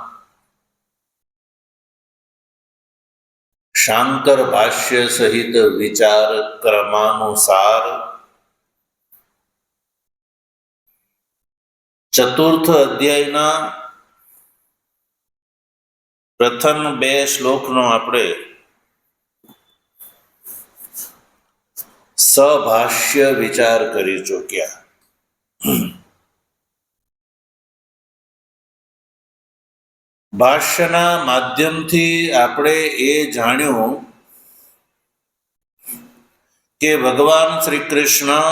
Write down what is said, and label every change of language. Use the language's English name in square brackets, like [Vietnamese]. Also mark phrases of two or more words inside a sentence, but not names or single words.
[Gujarati] શાંકર ભાષ્ય સહિત વિચાર ક્રમાનુસાર ચતુર્થ અધ્યાયના પ્રથમ 2 શ્લોકનો આપણે સભાષ્ય વિચાર કરી ચૂક્યા। ભાષ્યના માધ્યમથી આપણે એ જાણ્યું કે ભગવાન શ્રી કૃષ્ણ